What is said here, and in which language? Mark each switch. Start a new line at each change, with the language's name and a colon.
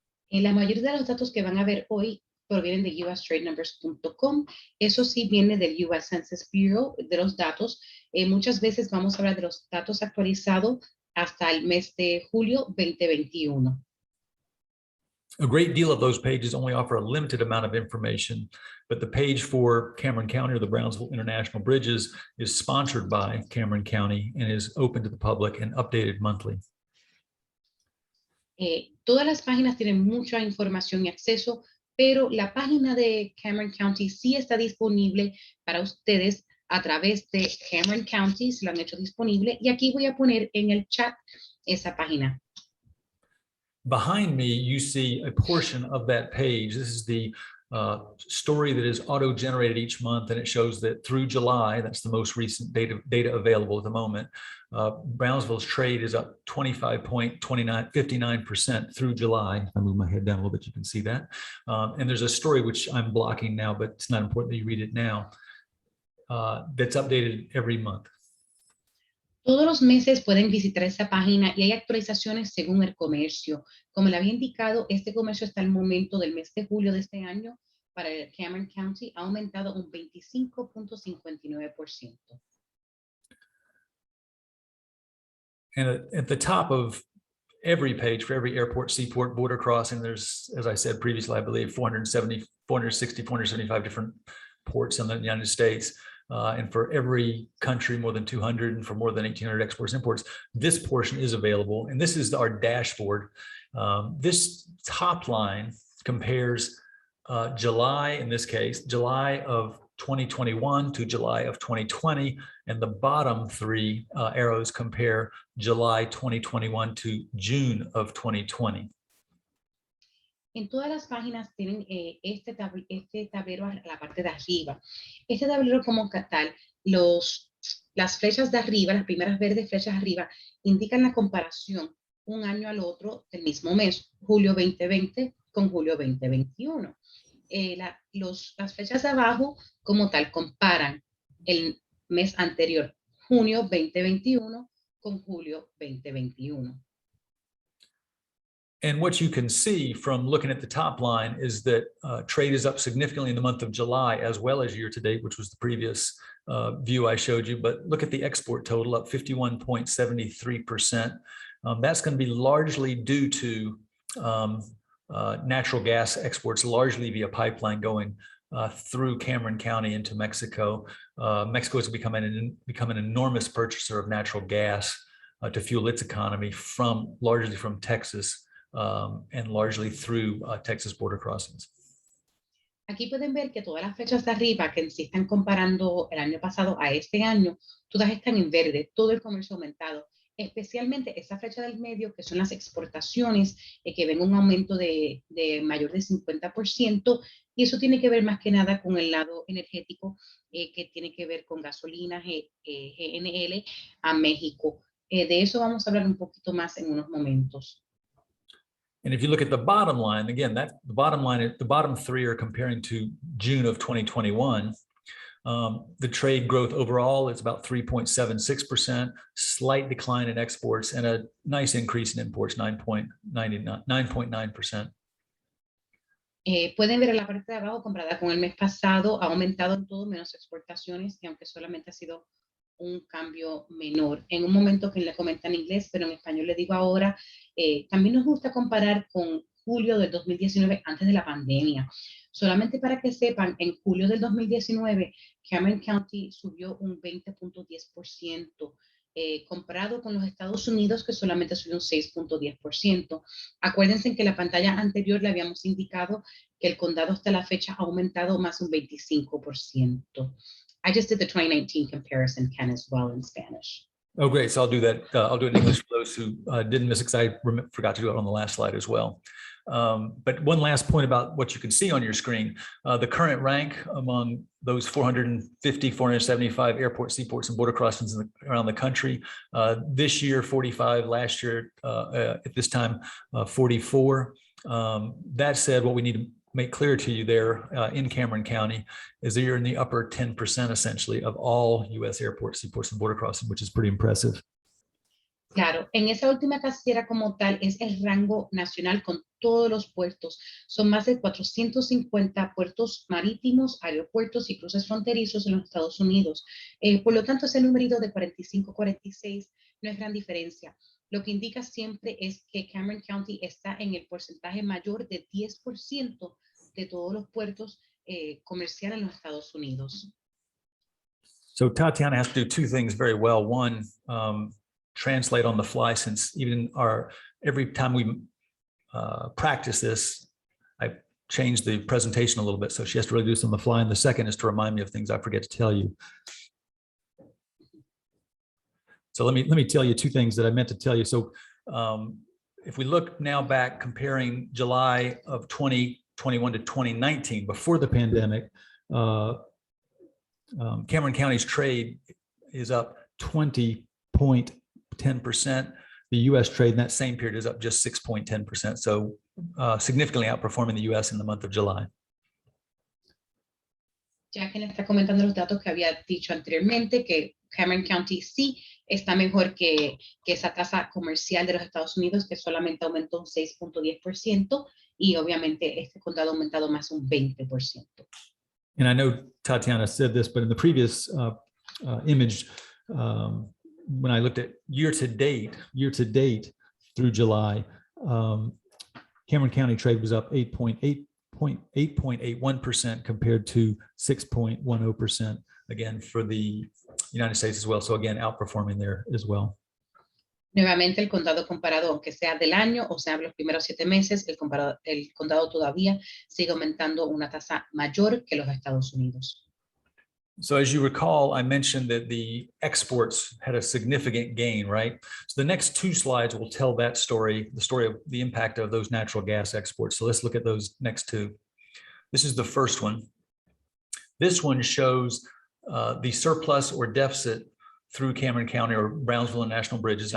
Spanish: La mayoría de los datos que van a ver hoy provienen de USTradeNumbers.com. Eso sí viene del US Census Bureau, de los datos. Muchas veces vamos a hablar de los datos actualizados hasta el mes de julio 2021.
English: A great deal of those pages only offer a limited amount of information, but the page for Cameron County or the Brownsville International Bridges is sponsored by Cameron County and is open to the public and updated monthly.
Spanish: Todas las páginas tienen mucha información y acceso, pero la página de Cameron County sí está disponible para ustedes a través de Cameron County, se lo han hecho disponible, y aquí voy a poner en el chat esa página.
English: Behind me, you see a portion of that page. This is the story that is auto-generated each month, and it shows that through July, that's the most recent data available at the moment, Brownsville's trade is up 59% through July. I move my head down a little bit, you can see that. And there's a story which I'm blocking now, but it's not important that you read it now, that's updated every month.
Spanish: Todos los meses pueden visitar esa página y hay actualizaciones según el comercio. Como le había indicado, este comercio hasta el momento del mes de julio de este año para el Cameron County ha aumentado un 25.59%.
English: And at the top of every page for every airport, seaport, border crossing, there's, as I said previously, I believe 460, 475 different ports in the United States. And for every country, more than 200, and for more than 1,800 exports and imports, this portion is available. And this is our dashboard. This top line compares July, in this case, July of 2021 to July of 2020, and the bottom three arrows compare July 2021 to June of 2020.
Spanish: En todas las páginas tienen este tablero a la parte de arriba. Este tablero como tal, las flechas de arriba, las primeras verdes flechas arriba, indican la comparación un año al otro del mismo mes, julio 2020 con julio 2021. Las flechas de abajo como tal comparan el mes anterior, junio 2021 con julio 2021.
English: And what you can see from looking at the top line is that trade is up significantly in the month of July, as well as year to date, which was the previous view I showed you. But look at the export total, up 51.73%. That's going to be largely due to natural gas exports, largely via pipeline going through Cameron County into Mexico. Mexico has become an enormous purchaser of natural gas to fuel its economy, largely from Texas. And largely through Texas border crossings.
Spanish: Aquí pueden ver que todas las flechas de arriba que se están comparando el año pasado a este año, todas están en verde, todo el comercio aumentado, especialmente esa flecha del medio que son las exportaciones que ven un aumento de mayor de 50%, y eso tiene que ver más que nada con el lado energético que tiene que ver con gasolina, GNL a México. De eso vamos a hablar un poquito más en unos momentos.
English: And if you look at the bottom line, again, the bottom three are comparing to June of 2021. The trade growth overall is about 3.76%, slight decline in exports, and a nice increase in imports, 9.9%.
Spanish: Pueden ver en la parte de abajo, comparada con el mes pasado, ha aumentado en todo menos exportaciones, y aunque solamente ha sido un cambio menor. En un momento que le comentan en inglés, pero en español le digo ahora, también nos gusta comparar con julio del 2019, antes de la pandemia. Solamente para que sepan, en julio del 2019, Cameron County subió un 20.10%, comparado con los Estados Unidos, que solamente subió un 6.10%. Acuérdense que en la pantalla anterior le habíamos indicado que el condado hasta la fecha ha aumentado más un 25%.
English: I just did the 2019 comparison, Ken, as well in Spanish. Oh, great. So I'll do that. I'll do it in English for those who didn't miss it, because I forgot to do it on the last slide as well. But one last point about what you can see on your screen, the current rank among those 450, 475 airports, seaports, and border crossings around the country. This year, 45, last year, at this time, 44. That said, what we need to make clear to you there in Cameron County is that you're in the upper 10% essentially of all U.S. airports, seaports, and border crossing, which is pretty impressive.
Spanish: Claro, en esa última casillera como tal es el rango nacional con todos los puertos. Son más de 450 puertos marítimos, aeropuertos y cruces fronterizos en los Estados Unidos. Por lo tanto, ese numerito de 45-46 no es gran diferencia. Lo que indica siempre es que Cameron County está en el porcentaje mayor de 10% de todos los puertos comerciales en los Estados Unidos.
English: So Tatiana has to do two things very well. One, translate on the fly, since even every time we practice this, I change the presentation a little bit. So she has to really do this on the fly. And the second is to remind me of things I forget to tell you. So let me tell you two things that I meant to tell you. So if we look now back, comparing July of 2021 to 2019, before the pandemic, Cameron County's trade is up 20.10%. The U.S. trade in that same period is up just 6.10%. So significantly outperforming the U.S. in the month of July.
Spanish: Ya que le está comentando los datos que había dicho anteriormente, que Cameron County sí está mejor que esa tasa comercial de los Estados Unidos, que solamente aumentó un 6.10%, y obviamente este condado ha aumentado más un 20%.
English: And I know Tatiana said this, but in the previous image, when I looked at year to date through July, Cameron County trade was up 8.8%, 8.81% compared to 6.10%, again, for the United States as well. So again, outperforming there as well.
Spanish: Nuevamente, el condado comparado, aunque sea del año o sea los primeros 7 meses, el condado todavía sigue aumentando una tasa mayor que los Estados Unidos.
English: So as you recall, I mentioned that the exports had a significant gain, right? So the next 2 slides will tell that story, the story of the impact of those natural gas exports. So let's look at those next 2. This is the first one. This one shows the surplus or deficit through Cameron County or Brownsville and National Bridges.